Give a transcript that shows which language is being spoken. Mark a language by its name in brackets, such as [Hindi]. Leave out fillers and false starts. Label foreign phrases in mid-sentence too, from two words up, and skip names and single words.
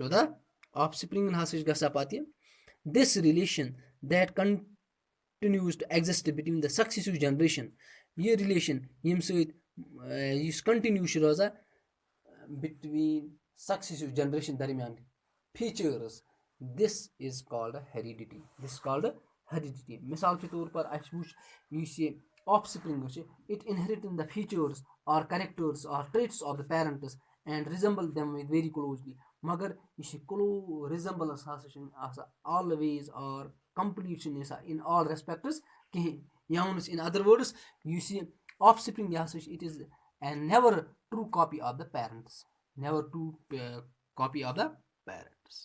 [English] This relation that continues to exist between the successive generation, relation continues between successive generation दरमियान features, this is called heredity. This is called heredity. [Hindi] मिसाल के तौर पर [Kashmiri] अस वुच युस ये [English] offspring छ, it inherit the features or characters or traits of the parents and resemble them with very closely. [Kashmiri] मगर ये [English] close resemblance [Kashmiri] हसा छ [English] always or complete in all respects [Hindi] कहीं या [English] in other words you see offspring it is and never true copy of the parents, never true copy of the parent.